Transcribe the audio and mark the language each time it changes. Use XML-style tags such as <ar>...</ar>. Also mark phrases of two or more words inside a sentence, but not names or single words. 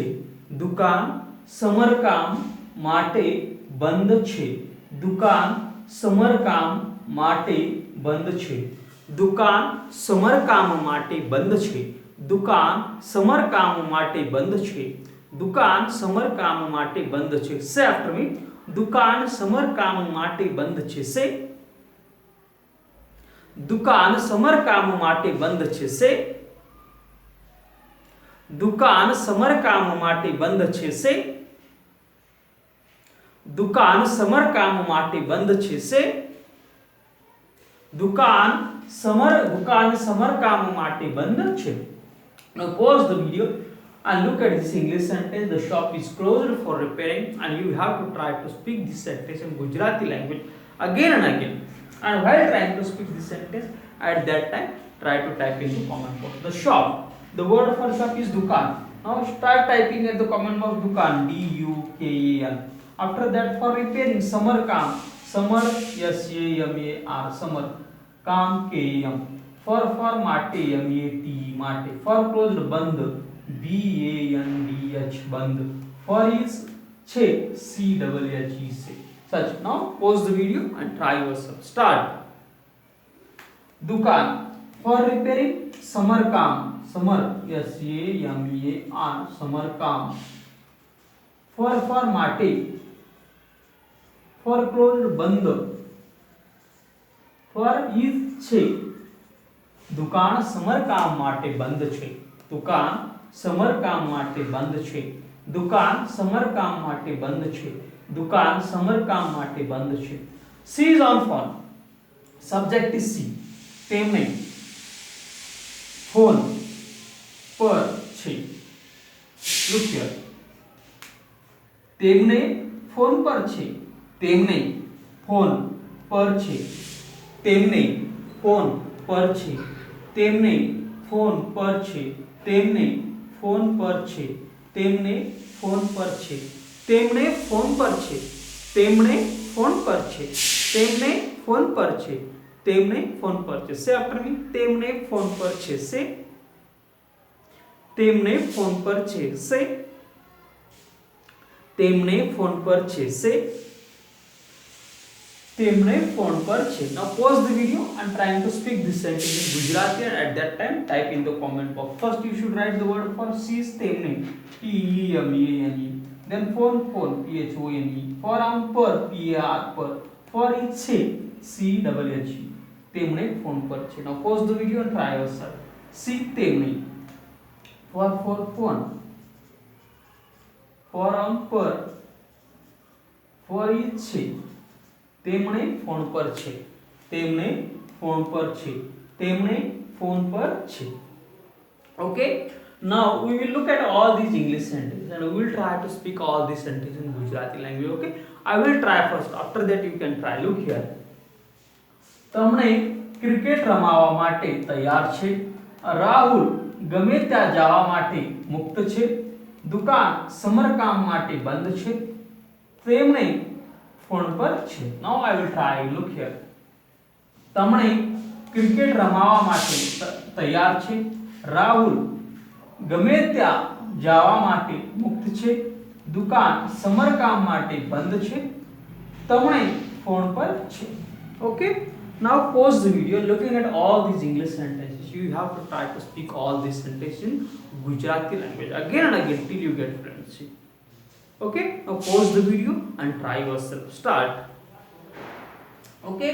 <gu>દુકાન સમરકામ માટે બંધ છે. દુકાન સમરકામ માટે બંધ છે. દુકાન સમરકામ માટે બંધ છે. દુકાન સમરકામ માટે બંધ છે. દુકાન સમરકામ માટે બંધ છે.</gu> <en>say after me.</en> <gu>દુકાન સમરકામ માટે બંધ છે. say. દુકાન સમરકામ માટે બંધ છે. say. દુકાન સમરકામ માટે બંધ છે. say. દુકાન સમરકામ માટે બંધ છે. say. દુકાન સમરકામ માટે બંધ છે.</gu> <en>Now pause the video and look at this English sentence. The shop is closed for repairing, and you have to try to speak this sentence in Gujarati language again and again. And while trying to speak this sentence, at that time try to type in the comment box. The shop, the word for shop is dukan. Now start typing at the comment box dukan, dukan. After that, for repairing,</en> <gu>સમર કામ, સમર સમર, સમર કામ કામ, for માટે માટે,</gu> <en>for closed</en> <gu>બંધ બંધ, બંધ,</gu> <en>for is</en> <gu>છે છે છે. Such.</gu> <en>Now pause the video and try yourself. Start. दुकान, for repairing,</en> <gu>સમર કામ, સમર સમર કામ,</gu> <en>for माटे, for closed बंद, for is छे.</en> <gu>દુકાન સમર કામ માટે બંધ છે. દુકાન સમર કામ માટે બંધ છે. દુકાન સમર કામ માટે બંધ છે. દુકાન સમર કામ માટે બંધ છે.</gu> <en>C is on phone. Subject is C.</en> <gu>તેમને ફોન પર છે.</gu> <en>Look here.</en> <gu>તેમને ફોન પર છે. તેમને ફોન પર છે. તેમને ફોન પર છે. તેમને ફોન પર છે. તેમને ફોન પર છે. તેમને ફોન પર છે. તેમને ફોન પર છે. તેમને ફોન પર છે. તેમને ફોન પર છે. તેમને ફોન પર છે.</gu> <en>say after me.</en> <gu>તેમને ફોન પર છે. સે. તેમને ફોન પર છે. સે. તેમને ફોન પર છે. સે. તેમને ફોન પર છે.</gu> <en>Now pause the video and trying to speak this sentence in Gujarati, and at that time type in the comment box. First you should write the word for C is તેમને, TEMANE. Then phone, PHONE. For arm, per, PAR, per. For is</en> <gu>છે, CHE. તેમને ફોન પર છે.</gu> <en>Now pause the video and try yourself. C તેમને. For phone. For arm, per. For is છે.</en> <gu>તેમણે ફોન પર છે. તેમણે ફોન પર છે. તેમણે ફોન પર છે.</gu> <en>Okay? Now we will look at all these English sentences and we will try to speak all these sentences in Gujarati language. Okay? I will try first. After that you can try. Look here.</en> <gu>તમને ક્રિકેટ રમાવા માટે તૈયાર છે. રાહુલ ગમે ત્યાં જવા માટે મુક્ત છે. દુકાન સમરકામ માટે બંધ છે. તેમણે ફોન પર છે.</gu> <en>Now I will try. Look here.</en> <gu>તમને ક્રિકેટ રમાવા માટે તૈયાર છે. રાહુલ ગમે ત્યાં જવા માટે મુક્ત છે. દુકાન સમરકામ માટે બંધ છે. તેમણે ફોન પર છે.</gu> <en>Okay? Now pause the video. Looking at all these English sentences, you have to try to speak all these sentences in Gujarati language again and again till you get fluency. Okay? Now pause the video and try yourself. Start. Okay?</en>